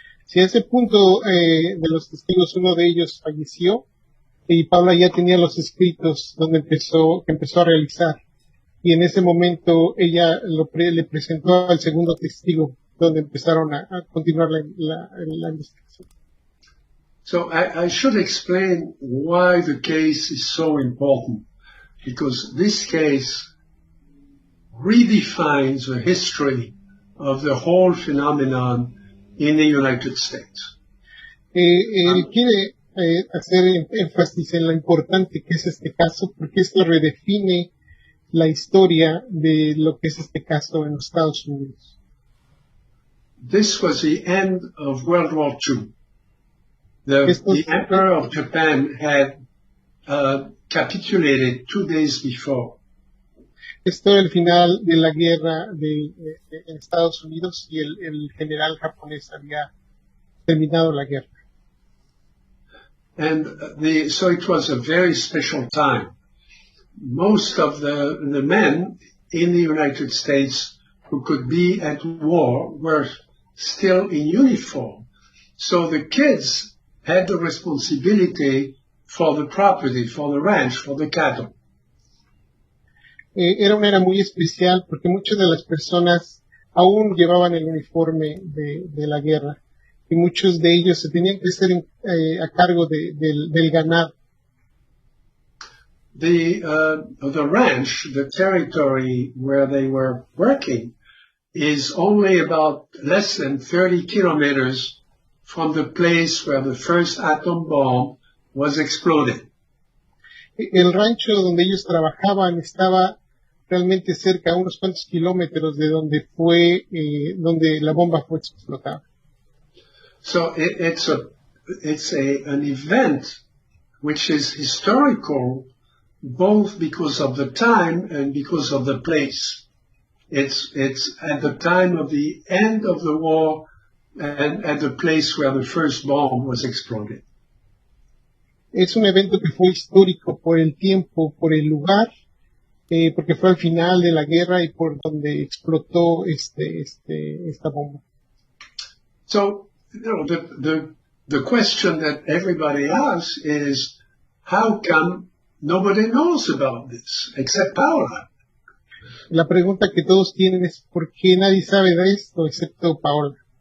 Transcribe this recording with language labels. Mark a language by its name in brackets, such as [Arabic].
[Spanish] Si a ese punto de los testigos uno de ellos falleció y Paola ya tenía los escritos donde empezó a realizar, y en ese momento ella le presentó al segundo testigo donde empezaron a continuar la investigación. [English] So I should explain why the case is so important, because this case redefines the history of the whole phenomenon in the United States. [Spanish] Él quiere hacer énfasis en lo importante que es este caso, porque esto redefine la historia de lo que es este caso en los Estados Unidos. [English] This was the end of World War II. The Emperor of Japan had capitulated 2 days before. [Spanish] Esto era el final de la guerra en Estados Unidos y el general japonés había terminado la guerra. [English] And so it was a very special time. Most of the men in the United States who could be at war were still in uniform. So the kids had the responsibility for the property, for the ranch, for the cattle. [Spanish] Era una era muy especial porque muchas de las personas aún llevaban el uniforme de la guerra y muchos de ellos se tenían que estar a cargo del ganado. [English] The ranch, the territory where they were working, is only about less than 30 kilometers from the place where the first atom bomb was exploded. [Spanish] El rancho donde ellos trabajaban estaba realmente cerca, a unos cuantos kilómetros de donde donde la bomba fue explotada. [English] So it's an event which is historical, both because of the time and because of the place. It's at the time of the end of the war and at the place where the first bomb was exploded. [Spanish] Es un evento que fue histórico por el tiempo, por el lugar, porque fue al final de la guerra y por donde explotó esta bomba. [English] So, the question that everybody asks is, how come nobody knows about this except Paola? [Spanish] La pregunta que todos tienen es ¿por qué nadie sabe de esto excepto Paola?